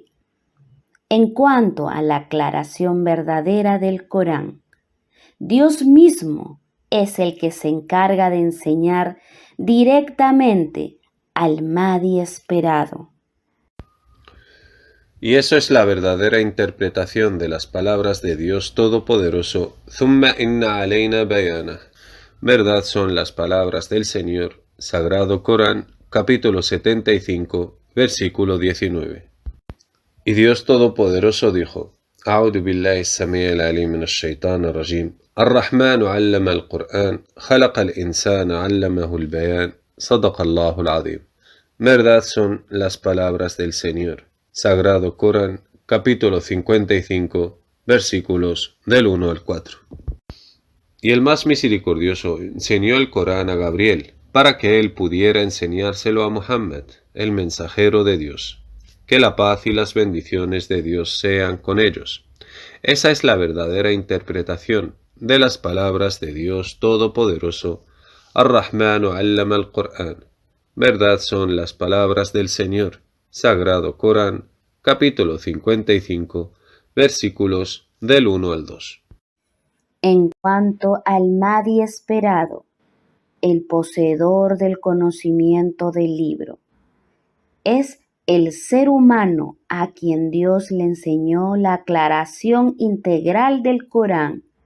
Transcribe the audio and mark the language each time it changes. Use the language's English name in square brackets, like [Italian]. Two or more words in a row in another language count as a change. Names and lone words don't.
[Spanish] En cuanto a la aclaración verdadera del Corán, Dios mismo es el que se encarga de enseñar directamente al Mahdi esperado. Y eso es la verdadera interpretación de las palabras de Dios Todopoderoso. [Arabic] ثم إن علينا بيانه. [Spanish] Verdad son las palabras del Señor. Sagrado Corán, capítulo 75, versículo 19. Y Dios Todopoderoso dijo: [Arabic] أعوذ بالله السميع العليم من الشيطان الرجيم. الرحمن علم القرآن، خلق الإنسان علمه البيان. صدق الله العظيم. [Spanish] Verdad son las palabras del Señor. Sagrado Corán, capítulo 55, versículos del 1 al 4. Y el más misericordioso enseñó el Corán a Gabriel, para que él pudiera enseñárselo a Muhammad, el mensajero de Dios. Que la paz y las bendiciones de Dios sean con ellos. Esa es la verdadera interpretación de las palabras de Dios Todopoderoso. [Arabic] الرحمن علم القرآن. [Spanish] Verdad son las palabras del Señor. Sagrado Corán, capítulo 55, versículos del 1 al 2. En cuanto al Mahdi esperado, el poseedor del conocimiento del libro, es el ser humano a quien Dios le enseñó la aclaración integral del Corán